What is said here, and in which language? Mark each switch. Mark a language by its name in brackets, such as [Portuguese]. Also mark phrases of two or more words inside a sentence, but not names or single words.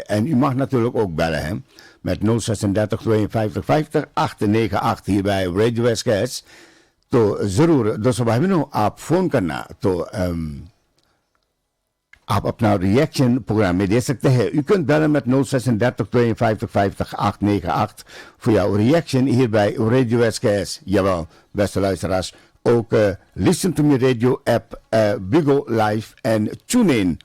[Dutch] En u mag natuurlijk ook bellen, hè, met 036 52 50 898 hier bij Radio SKS. [Hindi] तो जरूर दोस्तों भाई बहनों, आप फोन करना तो आप अपना रिएक्शन प्रोग्राम में दे सकते हैं. [Dutch] U kunt bellen met 036 52 50 898 voor jouw reaction hier bij Radio SKS. Jawel, beste luisteraars. Ook Listen to Me Radio app, Bigo Live en TuneIn.